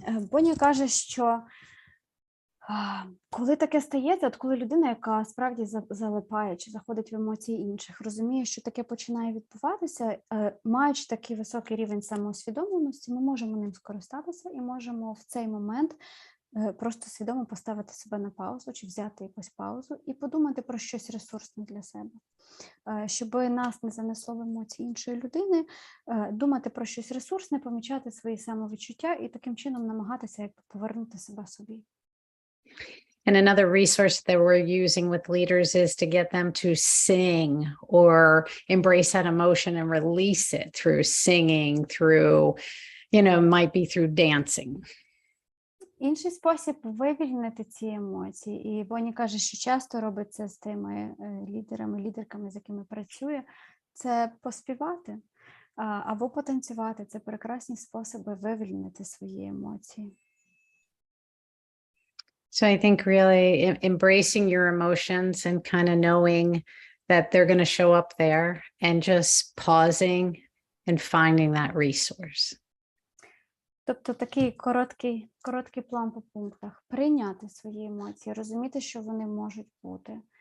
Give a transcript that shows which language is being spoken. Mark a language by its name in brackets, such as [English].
[Ukrainian] Бонні каже, що коли таке стається, от коли людина, яка справді залипає чи заходить в емоції інших, розуміє, що таке починає відбуватися, маючи такий високий рівень самоусвідомленості, ми можемо ним скористатися і можемо в цей момент просто свідомо поставити себе на паузу чи взяти якусь паузу і подумати про щось ресурсне для себе. Щоб нас не занесло в емоції іншої людини, думати про щось ресурсне, помічати свої самовідчуття і таким чином намагатися повернути себе собі. [English] And another resource that we're using with leaders is to get them to sing or embrace that emotion and release it through singing, through, might be through dancing. [Ukrainian] Інший спосіб вивільнити ці емоції, і Бонні каже, що часто робить це з тими лідерами, лідерками, з якими працює, це поспівати або потанцювати. Це прекрасні способи вивільнити свої емоції. [English] So I think really embracing your emotions and kind of knowing that they're going to show up there and just pausing and finding that resource. [Ukrainian] Тобто такий короткий план по пунктах. Прийняти свої емоції, розуміти, що вони можуть бути.